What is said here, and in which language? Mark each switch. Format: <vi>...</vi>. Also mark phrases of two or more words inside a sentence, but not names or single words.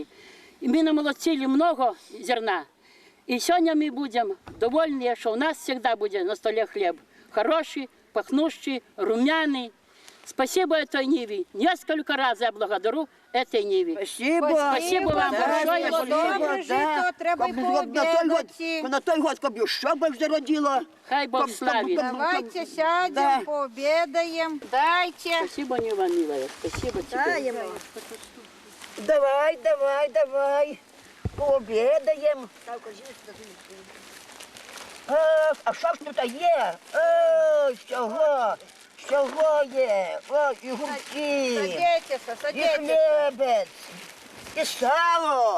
<ru>И мы намолотили много зерна. И сегодня мы будем довольны, что у нас всегда будет на столе хлеб. Хороший, пахнущий, румяный. Спасибо этой Ниве. Несколько раз я благодарю этой Ниве. Спасибо. Спасибо вам большое.</ru> <uk>Добре жито, треба й пообедати. На той год, коли що Бог зародило. Хай Бог славит.</uk> <ru>Давайте сядем, Да. пообедаем. Дайте. Спасибо, Нива, милая. Спасибо тебе. Даем.</ru> <uk>Давай. Пообедаємо. А що ж тут є? Всього є. О, і гурки,</uk> <ru>Садитесь,</ru> <uk>і</uk> <ru>садитесь.</ru> <uk>хлібець, і сало.</uk>